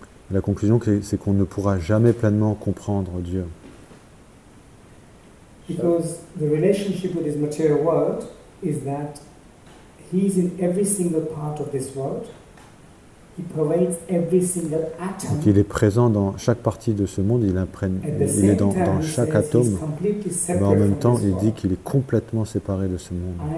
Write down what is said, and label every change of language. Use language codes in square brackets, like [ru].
[fr] La conclusion, c'est qu'on ne pourra jamais pleinement comprendre Dieu. [en] Because the relationship with this material world is that he is in every single part of this world. He provides every single atom. [fr] Donc il est présent dans chaque partie de ce monde, il est dans chaque atome, mais en même temps il dit qu'il est complètement séparé de ce monde.